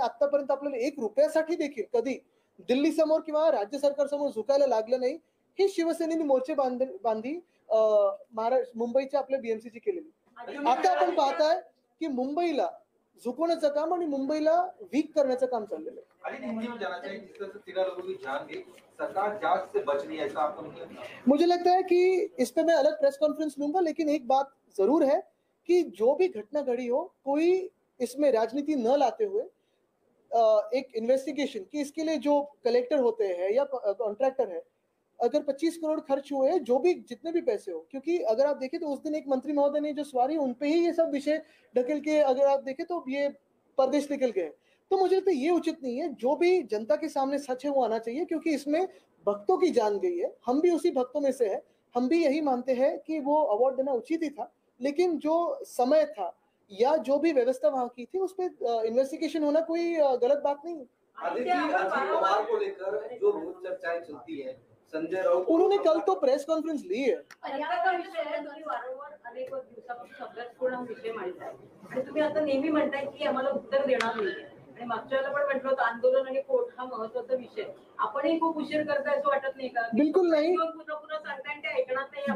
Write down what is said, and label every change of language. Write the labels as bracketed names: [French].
[Marathi] आतापर्यंत आपल्याला 1 रुपयासाठी देखील कधी दिल्ली समोर किंवा राज्य सरकार समोर झुकायला लागलं नाही. ही शिवसेनेने मोर्चे बांधी मुंबईच्या आपल्या बीएमसीची केलेली. आता आपण पाहताय की मुंबईला झुकवण्याचं काम आणि मुंबईला वीक करण्याचं काम चाललेलं है। [Hindi] हिंदी में जाना चाहिए, जिस तरह से 13 लोगों की जान गई, सरकार जांच से बच रही है, ऐसा आपको नहीं लगता? मुझे लगता है कि इस पे मैं अलग प्रेस कॉन्फ्रेंस लूंगा, लेकिन एक बात जरूर है कि जो भी घटना घड़ी हो, कोई इसमें राजनीति न लाते हुए एक इन्वेस्टिगेशन कि इसके लिए जो कलेक्टर होते हैं या कॉन्ट्रैक्टर है, अगर 25 करोड़ खर्च हुए हैं, जो भी जितने भी पैसे हो, क्योंकि अगर आप देखें तो उस दिन एक मंत्री महोदय ने जो सवारी उनपे ही ये सब विषय ढकेल के, अगर आप देखें तो ये परदेश निकल गए। तो मुझे लगता है ये उचित नहीं है। जो भी जनता के सामने सच है वो आना चाहिए, क्योंकि इसमें भक्तों की जान गई है। हम भी उसी भक्तों में से है, हम भी यही मानते हैं कि वो अवार्ड देना उचित ही था, लेकिन जो समय था या जो भी व्यवस्था वहां की थी उस पर इन्वेस्टिगेशन होना कोई गलत बात नहीं है। अजीत पवार को लेकर जो रोज चर्चाएं चलती है, संजय राउत उन्होंने कल तो प्रेस कॉन्फ्रेंस ली है। [Marathi] पर्यावरण विषय तुम्ही वारंवार अनेक दिवसापासून अभ्यासपूर्ण हा विषय मांडताय आणि तुम्ही आता नेहमी म्हणताय की आम्हाला उत्तर देणार नाहीये, आणि मागच्या वेळेला पण म्हटलं होतं आंदोलन आणि कोर्ट हा महत्त्वाचा विषय, आपणही खूप उशीर करताय असं वाटत नाही का? बिलकुल नाही, पुन्हा पुन्हा सांगताय आणि ते ऐकणार नाही.